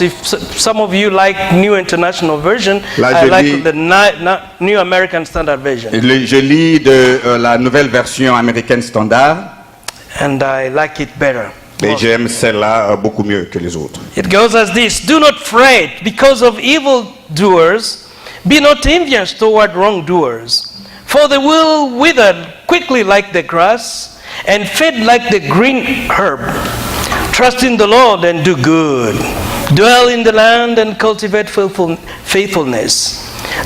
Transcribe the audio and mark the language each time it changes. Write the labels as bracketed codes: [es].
[en] If some of you like New International Version, [fr] Là, [en] I like the New American Standard Version. [fr] Je lis de la nouvelle version américaine standard. [en] And I like it better. [fr] Et j'aime celle-là beaucoup mieux que les autres. [en] It goes as this: Do not fret because of evildoers. Be not envious toward wrongdoers. For they will wither quickly like the grass and fade like the green herb. Trust in the Lord and do good. Dwell in the land and cultivate faithfulness.